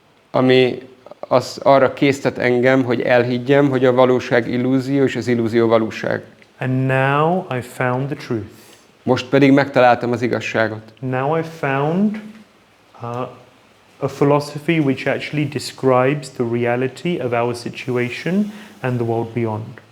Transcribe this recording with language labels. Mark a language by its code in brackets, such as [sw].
[hu] Ami az arra késztet engem, hogy elhiggyem, hogy a valóság illúzió és az illúzió valóság. [en] And now I found the truth. [hu] Most pedig megtaláltam az igazságot. [en] Now I found a philosophy which actually describes the reality of our situation and the world beyond.